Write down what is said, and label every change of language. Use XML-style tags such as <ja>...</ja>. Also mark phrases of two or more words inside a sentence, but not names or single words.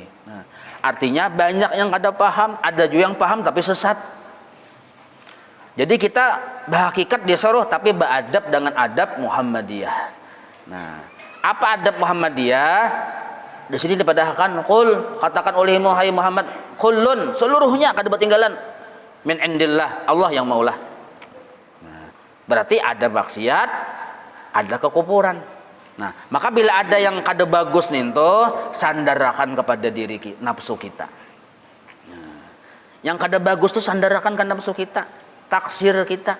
<bjn>Nah, artinya banyak yang kada paham, ada juga yang paham tapi sesat.</bjn> <id>Jadi kita berhakikat disuruh tapi beradab dengan adab Muhammadiyah. Nah, apa adab Muhammadiyah?</id> <bjn>Di sini dipadahkan qul, katakan olehmu hai Muhammad, kullun, seluruhnya kada ketinggalan</bjn> <ar>من عند الله,</ar> <bjn>Allah yang maulah.</bjn> <id>Berarti ada maksiat, ada kekufuran.</id> <bjn>Nah, maka bila ada yang kada bagus nih tuh, sandarkan kepada diri kita, nafsu kita. Nah, yang kada bagus tuh sandarkan ke nafsu kita, taksir kita.</bjn>